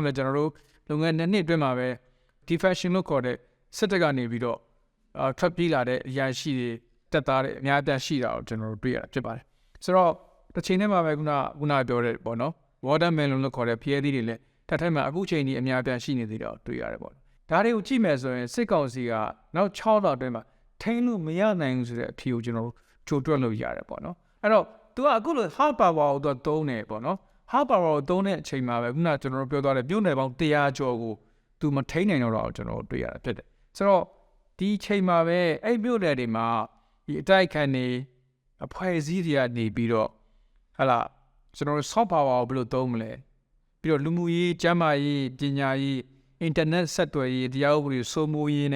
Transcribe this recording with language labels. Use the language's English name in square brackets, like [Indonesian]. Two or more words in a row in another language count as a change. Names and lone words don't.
[Burmese] လည်းကျွန်တော်တို့လုပ်ငန်းနှစ်အတွင်းမှာပဲ defection လို့ခေါ်တဲ့စစ်တပ်ကနေပြီးတော့ထွက်ပြေးလာတဲ့အရာရှိတွေတပ်သားတွေအများအပြားရှိတာကိုကျွန်တော်တို့တွေ့ရတာဖြစ်ပါတယ်ဆိုတော့တစ်ချိန်တည်းမှာပဲခုနပြောတဲ့ပေါ့နော် watermelon လို့ခေါ်တဲ့ဖျဲသီးတွေလည်းထပ်ထပ်မှာအခုချိန်ကြီးအများအပြားရှိနေသေးတာကိုတွေ့ရတယ်ပေါ့ဒါတွေကိုကြည့်မယ်ဆိုရင်စစ်ကောင်စီကနောက်6လအတွင်းမှာထိန်း လို့မရနိုင်ဘူးဆိုတဲ့အဖြေကိုကျွန်တော်တို့ကြိုတွက်လို့ရတယ်ပေါ့နော်အဲ့တော့သူကအခုလို [English] hard power [Burmese] ကိုသုံးတယ်ပေါ့နော် [English] hard power [Burmese] ကိုသုံးတဲ့အချိန်မှာပဲခုနကျွန်တော်တို့ပြောသွားတဲ့မြို့နယ်ပေါင်း100ကျော်ကိုသူမထိန်းနိုင်တော့တာကိုကျွန်တော်တို့တွေ့ရတာဖြစ်တယ်ဆိုတော့ဒီချိန်မှာ ပဲအဲ့မြို့နယ်တွေမှာဒီအတိုက်ခံနေအဖွဲ့အစည်းတွေကနေပြီးတော့ကျွန်တော်တို့ [English] soft power [Burmese] ကိုဘယ်လိုသုံးမလဲပြီးတော့လူမှုရေးကျန်းမာရေးပညာရေး internet ဆက်သွယ်ရေးတရားဥပဒေစိုးမိုးရေး